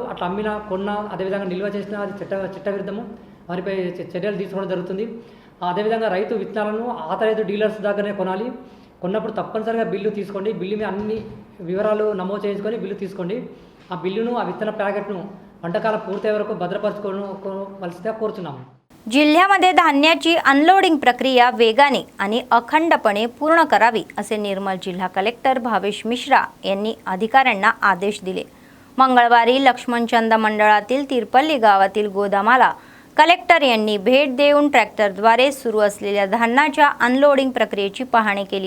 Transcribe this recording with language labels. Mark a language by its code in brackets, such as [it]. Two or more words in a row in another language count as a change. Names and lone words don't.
[te] అట్లా అమ్మినా కొన్నా అదేవిధంగా నిల్వ చేసినా అది చట్ట విరుద్ధము, వారిపై చర్యలు తీసుకోవడం జరుగుతుంది. అదేవిధంగా రైతు విత్తనాలను [en] authorized dealers [te] దగ్గరనే కొనాలి. కొన్నప్పుడు తప్పనిసరిగా బిల్లు తీసుకోండి. బిల్లు మీద అన్ని వివరాలు నమోదు చేయించుకొని బిల్లు తీసుకోండి. ఆ బిల్లును ఆ విత్తన ప్యాకెట్ను వంటకాలం పూర్తయ్యే వరకు భద్రపరచుకోవలసిగా కోరుతున్నాము. [mr] जिल्ह्यामध्ये धान्याची अनलोडिंग प्रक्रिया वेगाने आणि अखंडपणे पूर्ण करावी असे निर्मल जिल्हा कलेक्टर भावेश मिश्रा यांनी अधिकाऱ्यांना आदेश दिले. मंगळवारी लक्ष्मणचंद मंडळातील तिरपल्ली गावातील गोदामाला कलेक्टर यांनी भेट देऊन ट्रॅक्टरद्वारे सुरू असलेल्या धान्याच्या अनलोडिंग प्रक्रियेची पाहणी केली.